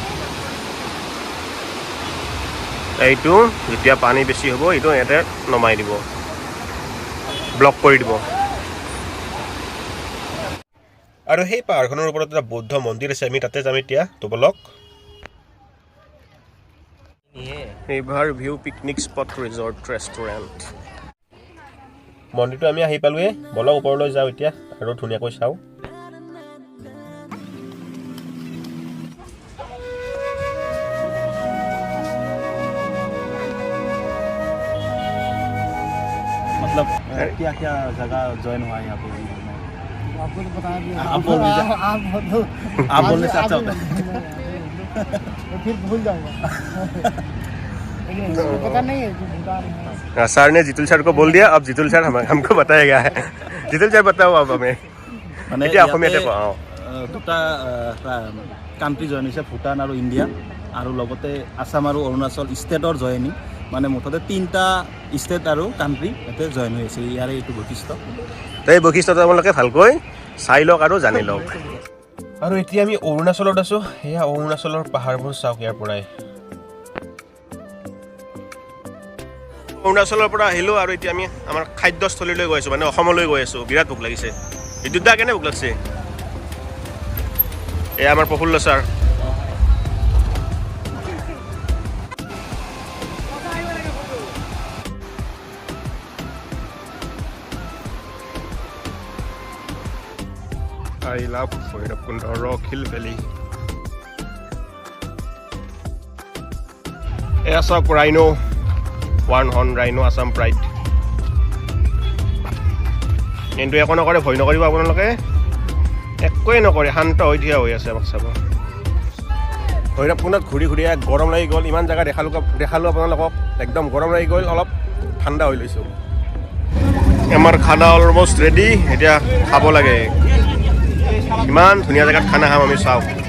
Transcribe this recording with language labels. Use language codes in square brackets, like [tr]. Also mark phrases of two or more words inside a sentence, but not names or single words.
[as] এইটো যেতিয়া পানী বেছি হ'ব এইটো ইয়াতে নমাই দিব ব্লক কৰি দিব আৰু সেই পাহাৰখনৰ ওপৰত এটা বৌদ্ধ মন্দিৰ আছে আমি তাতে যাম এতিয়া তো বলক [en] river view picnic spot resort restaurant [as] মন্দিৰটো আমি আহি পালোৱে বলক ওপৰলৈ যাওঁ এতিয়া আৰু ধুনীয়াকৈ চাওঁ [hi] मतलब क्या क्या जगह ज्वाइन हुआ है यहाँ पे आपको तो बता दिया आप बोलने से अच्छा होता है फिर भूल जाऊंगा पता नहीं है कि भूटान है सर ने जितुल सर को बोल दिया अब जितुल सर हमको बताएगा जितुल सर बताओ अब हमें [as] মানে এতিয়া অসমীয়াতে পাওঁ দুটা কাণ্ট্ৰি জইন হৈছে ভূটান আৰু ইণ্ডিয়া আৰু লগতে আছাম আৰু অৰুণাচল ষ্টেটৰ জইনিং মানে মুঠতে তিনিটা ষ্টেট আৰু কাণ্ট্ৰি ইয়াতে জইন হৈ আছে ইয়াৰে এইটো বৈশিষ্ট্য তো এই বৈশিষ্ট্যটো আপোনালোকে ভালকৈ চাই লওক আৰু জানি লওক আৰু এতিয়া আমি অৰুণাচলত আছোঁ সেয়া অৰুণাচলৰ পাহাৰবোৰ চাওক ইয়াৰ পৰাই অৰুণাচলৰ পৰা আহিলোঁ আৰু এতিয়া আমি আমাৰ খাদ্যস্থলীলৈ গৈ আছোঁ মানে অসমলৈ গৈ আছোঁ বিৰাট ভোক লাগিছে বিদ্যুৎ দা কেনে ভোক লাগিছে এয়া আমাৰ প্ৰফুল্ল ছাৰ [en] I love Bhairabkunda Rock Hill Valley. [as] এয়া সব [en] rhino, one horn rhino Assam pride. [as] কিন্তু একো নকৰে ভয় নকৰিব আপোনালোকে একোৱে নকৰে শান্ত হৈ থিয় হৈ আছে আমাক চাব ভৈৰৱকুণ্ডত ঘূৰি ঘূৰি গৰম লাগি গ'ল ইমান জেগা দেখালোঁ আপোনালোকক একদম গৰম লাগি গ'ল অলপ ঠাণ্ডা হৈ লৈছোঁ আমাৰ খানা [en] almost ready [as] এতিয়া খাব লাগে ইমান ধুনীয়া জেগাত খানা খাম আমি চাওক